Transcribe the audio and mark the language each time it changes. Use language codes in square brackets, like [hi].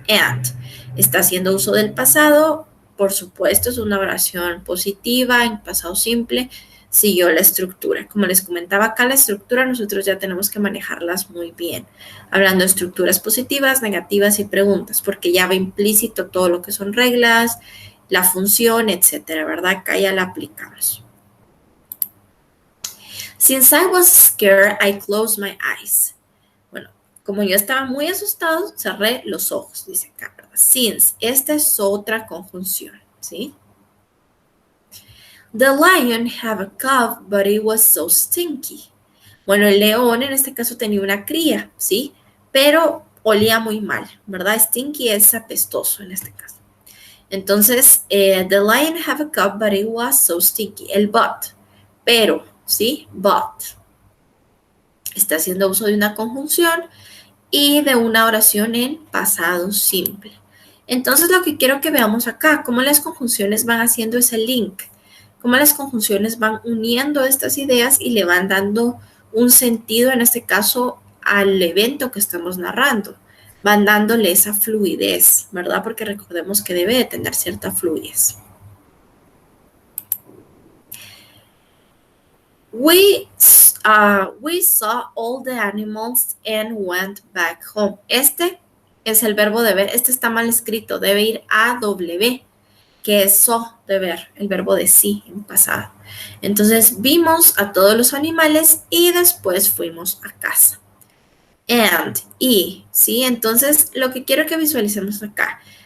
[es] And está haciendo uso del pasado, por supuesto, es una oración positiva en pasado simple, siguió la estructura. Como les comentaba acá, la estructura nosotros ya tenemos que manejarlas muy bien, hablando de estructuras positivas, negativas y preguntas, porque ya va implícito todo lo que son reglas, la función, etcétera, ¿verdad? Acá ya la aplicamos. [en] Since I was scared, I closed my eyes. [es] Bueno, como yo estaba muy asustado, cerré los ojos, dice acá, ¿verdad? Since, esta es otra conjunción, ¿sí? [en] The lion had a cub, but it was so stinky. [es] Bueno, el león en este caso tenía una cría, ¿sí? Pero olía muy mal, ¿verdad? Stinky es apestoso en este caso. [en] Entonces, the lion had a cub, but it was so stinky. [es] El but, pero, ¿sí? But. Está haciendo uso de una conjunción y de una oración en pasado simple. Entonces, lo que quiero que veamos acá, cómo las conjunciones van haciendo ese link, cómo las conjunciones van uniendo estas ideas y le van dando un sentido, en este caso, al evento que estamos narrando. Van dándole esa fluidez, ¿verdad? Porque recordemos que debe de tener cierta fluidez. [en] We saw all the animals and went back home. [es] Este es el verbo de ver. Este está mal escrito. Debe ir a W, que es so, de ver, el verbo de sí en pasado. Entonces, vimos a todos los animales y después fuimos a casa. And, y, ¿sí? Entonces, lo que quiero que visualicemos acá.